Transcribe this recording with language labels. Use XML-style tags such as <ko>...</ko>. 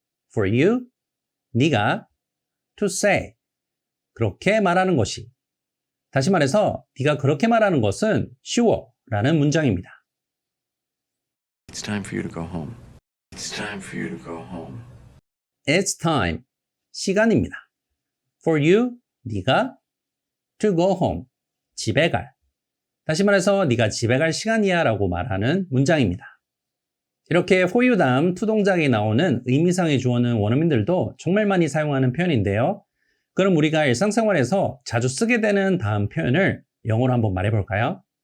<en>For you,</en> <ko>네가</ko> <en>to say.</en> <ko>그렇게 말하는 것이. 다시 말해서 네가 그렇게 말하는 것은 쉬워라는 문장입니다.</ko> <en>It's time for you to go home. It's time for you to go home. It's time.</en> <ko>시간입니다.</ko> <en>For you,</en> <ko>네가</ko> <en>to go home.</en> <ko>집에 갈. 다시 말해서 네가 집에 갈 시간이야 라고 말하는 문장입니다. 이렇게 for you 다음 to 동작이 나오는 의미상의 주어는 원어민들도 정말 많이 사용하는 표현인데요. 그럼 우리가 일상생활에서 자주 쓰게 되는 다음 표현을 영어로 한번 말해볼까요?</ko>